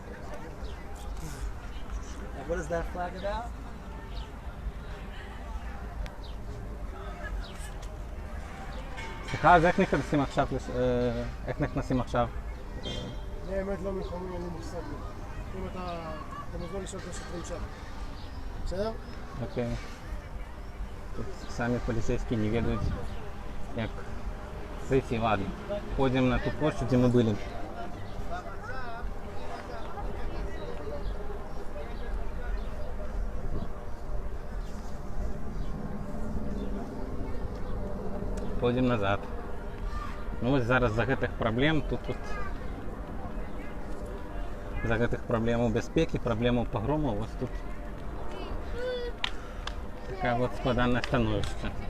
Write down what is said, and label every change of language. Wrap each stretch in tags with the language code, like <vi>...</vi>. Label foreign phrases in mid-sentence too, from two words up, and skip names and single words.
<en>What is that flag about?</en> <he>סליחה, אז איך נכנסים עכשיו? איך נכנסים עכשיו? אני האמת לא מלחמי, אין לי מושג. אם אתה מוזמן לשאול את השוטרים שם. בסדר?</he> <ru>Окей. Тут сами полицейские не ведают, как зайти. Ладно, ходим на ту площадь, где мы были. Ходим назад.</ru> <be>Ну ось зараз за гэтых праблем тут за гэтых праблемаў бяспекі, праблемаў пагромаў, вось тут такая вот складанае становішча.</be>